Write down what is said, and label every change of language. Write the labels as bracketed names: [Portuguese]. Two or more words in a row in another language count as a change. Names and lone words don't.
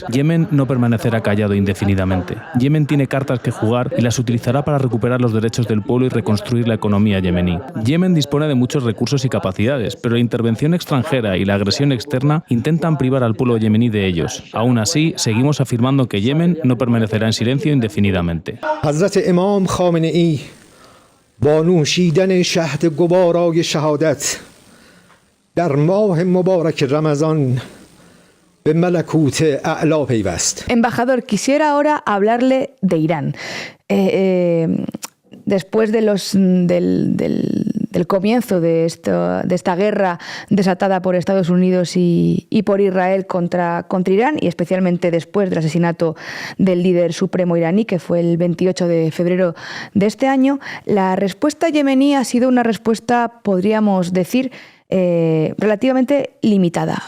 [Spanish] Yemen no permanecerá callado indefinidamente. Yemen tiene cartas que jugar y las utilizará para recuperar los derechos del pueblo y reconstruir la economía yemení. Yemen dispone de muchos recursos y capacidades, pero la intervención extranjera y la agresión externa intentan privar al pueblo yemení de ellos. Aún así, seguimos afirmando que Yemen no permanecerá en silencio indefinidamente. [Persian] حضرت امام خامنه‌ای با نوشیدن شهد گوارای شهادت در ماه مبارک رمضان به ملکوت اعلی پیوست. [Spanish] Embajador, quisiera ahora hablarle de Irán. Después de del comienzo de esta guerra desatada por Estados Unidos y por Israel contra Irán, y especialmente después del asesinato del líder supremo iraní, que fue el 28 de febrero de este año, la respuesta yemení ha sido una respuesta, podríamos decir, relativamente limitada.